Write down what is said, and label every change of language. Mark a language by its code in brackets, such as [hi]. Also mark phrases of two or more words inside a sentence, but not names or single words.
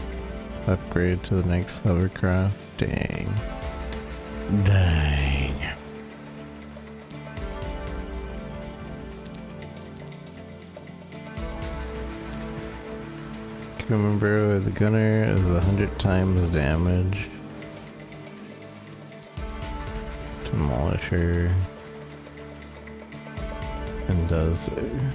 [en] Upgrade to the next hovercraft. Dang. Dang. Crewman barrel with the gunner is 100 times damage. Demolisher. And does it.